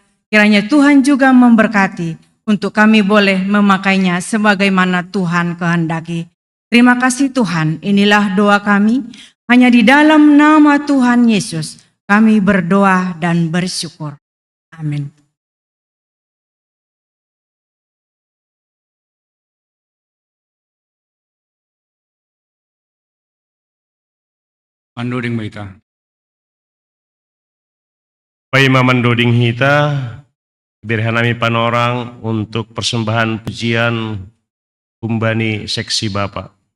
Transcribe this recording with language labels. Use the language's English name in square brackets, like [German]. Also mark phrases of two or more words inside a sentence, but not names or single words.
[Indonesian] Kiranya Tuhan juga memberkati untuk kami boleh memakainya sebagaimana Tuhan kehendaki. Terima kasih Tuhan, inilah doa kami. Hanya di dalam nama Tuhan Yesus kami berdoa dan bersyukur. Amin. [Batak Simalungun] Mandoding baita. Paima mandoding hita, birhanami panorang [Indonesian] untuk persembahan pujian [Batak Simalungun] kumbani seksi Bapak.